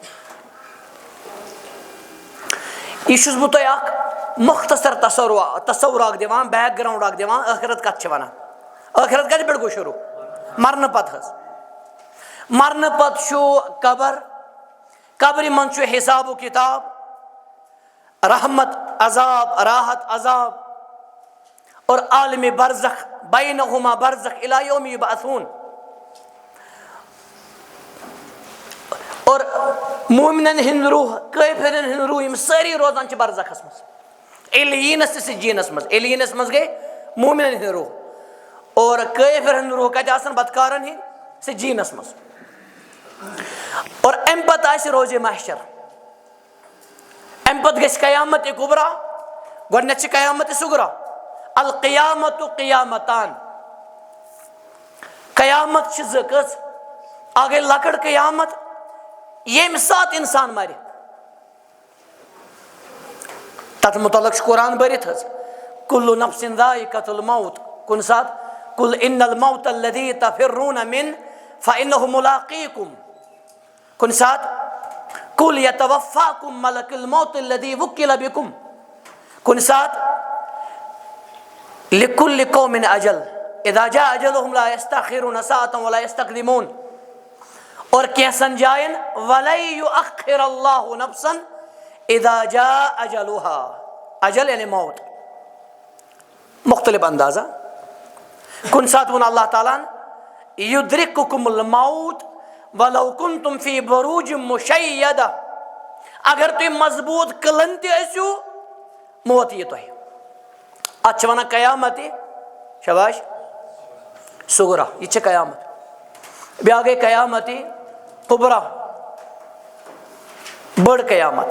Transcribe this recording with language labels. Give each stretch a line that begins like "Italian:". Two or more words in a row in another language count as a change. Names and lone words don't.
Kashmiri: یہ چھُس بہٕ تۄہہِ اکھ مختصر تصور اکھ دِوان، بیک گراؤنڈ اکھ دِوان ٲخرت کتھ چھِ ونان۔ ٲخرت کتہِ پٮ۪ٹھ گوٚو شروٗع؟ مرنہٕ پتہٕ حظ۔ مرنہٕ پتہٕ چھُ قبر، قبرِ منٛز چھُ حساب و کتاب، رحمت عذاب، راحت عذاب، اور عالمِ برزخ
Arabic: بینہما برزخ الی یوم یبعثون.
Kashmiri: اور مومنن ہند روح کافرن ہند روح یم ساری روزان چھ برزخس مز ایلینس سجینس مز. ایلینس مز گئی مومنن ہند روح اور کافر ہند روح کتہ آسن بدکارن ہند سجینس مز. اور ام پتہ آسہ روز محشر, ام پتہ گژھِ قیامت کبرا. گۄڈنیتھ چھ قیامت صغرا.
Arabic: القیامت قیامتان,
Kashmiri: قیامت چھ زٕ کٔژ. اکھ گٔے لۄکٕٹ قیامت ییٚمہِ ساتہٕ اِنسان مرِ, تتھ متعلق چھُ قرآن بٔرِتھ حظ.
Arabic: کُلُّ نفسٍ ذائقۃ الموت,
Kashmiri: کُنہِ ساتہٕ
Arabic: قُلْ إِنَّ الْمَوْتَ الَّذِي تَفِرُّونَ مِنْهُ فَإِنَّهُ مُلَاقِيكُمْ.
Kashmiri: کُنہِ ساتہٕ
Arabic: قُلْ يَتَوَفَّاكُمْ مَلَكُ الْمَوْتِ الَّذِي وُكِّلَ بِكُمْ.
Kashmiri: کُنہِ ساتہٕ
Arabic: لِكُلِّ قَوْمٍ أَجَلٌ إِذَا جَاءَ أَجَلُهُمْ لَا يَسْتَأْخِرُونَ سَاعَةً وَلَا يَسْتَقْدِمُونَ.
Kashmiri: اور کینٛژن جاین
Arabic: وَلَن يُؤَخِّرَ اللَّهُ نَفْسًا إِذَا جَاءَ أَجَلُهَا.
Kashmiri: اجل یعنی موت. مختلف اندازہ. کُنہِ ساتہٕ ووٚن اللہ تعالیٰ
Arabic: یُدرِکُکُم الموت وَلَوْ كُنتُم فِی بُروٗجٍ مُشَیَّدَةٍ.
Kashmiri: اگر تُہۍ مضبوٗط قلعن تہِ ٲسِو موت یی تۄہہِ. اتھ چھِ ونان قیامت شباش صغرا. یہ چھِ قیامت. بیٛاکھ گٔے قیامت کبرا, بٔڑ قیامت.